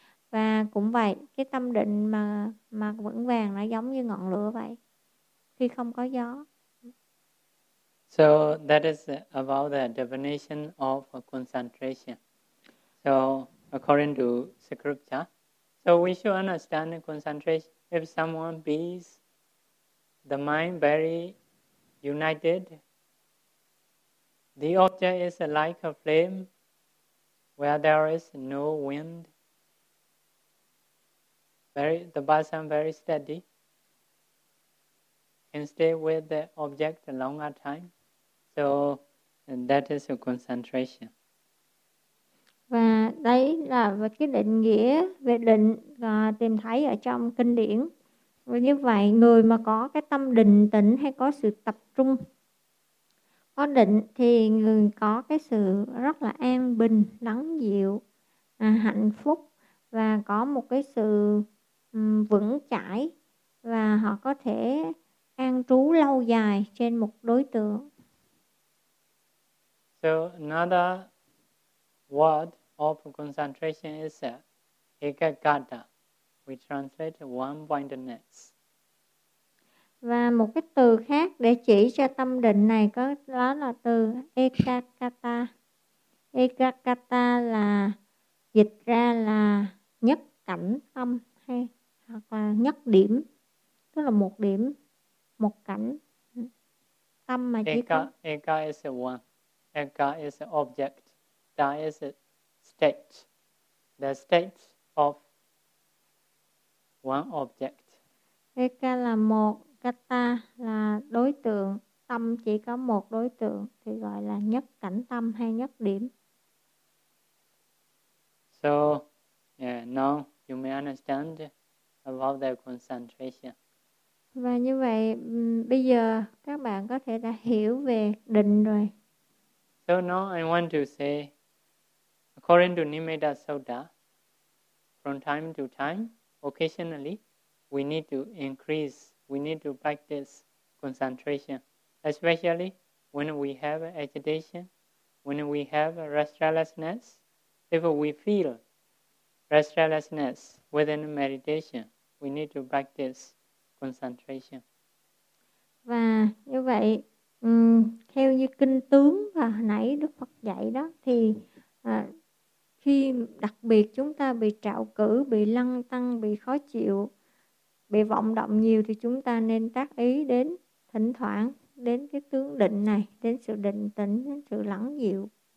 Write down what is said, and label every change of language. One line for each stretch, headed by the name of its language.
Vietnamese: Và cũng vậy, cái tâm định mà vững vàng nó giống như ngọn lửa vậy, khi không có gió.
English: So that is about the definition of concentration. So according to scripture, so we should understand concentration. If someone bees the mind very united, the object is like a flame where there is no wind. The person very steady can stay with the object a longer time. So that is a concentration.
Vietnamese: Và đấy là về cái định nghĩa về định tìm thấy ở trong kinh điển. Và như vậy, người mà có cái tâm định tĩnh hay có sự tập trung, có định thì người có cái sự rất là an bình, lắng dịu, hạnh phúc và có một cái sự vững chãi và họ có thể an trú lâu dài trên một đối tượng.
English: So another word of concentration is ekaggata. We translate one-pointedness.
Vietnamese: Và một cái từ khác để chỉ cho tâm định này có đó là từ ekaggata. Ekaggata là dịch ra là nhất cảnh tâm hay hoặc là nhất điểm, tức là một điểm, một cảnh tâm mà chỉ
Pali: eka,
Vietnamese: có
English: eka is a one, eka is an object, ta is a state, the state of one object.
Vietnamese: Eka là một, kata là đối tượng, tâm chỉ có một đối tượng thì gọi là nhất cảnh tâm hay nhất điểm.
English: So yeah, now you may understand about the concentration.
Vietnamese: Và như vậy bây giờ các bạn có thể đã hiểu về định rồi.
English: So now I want to say, according to Nimitta Sutta, from time to time, occasionally, we need to increase, we need to practice concentration, especially when we have agitation, when we have restlessness. If we feel restlessness within meditation, we need to practice concentration.
Vietnamese: Và như vậy, theo như kinh tướng và hồi nãy Đức Phật dạy đó, thì khi đặc biệt chúng ta bị trạo cử, bị lăng tăng, bị khó chịu, bị vọng động nhiều thì chúng ta nên tác ý đến, thỉnh thoảng đến cái tướng định này, đến sự định tĩnh, đến sự lắng dịu.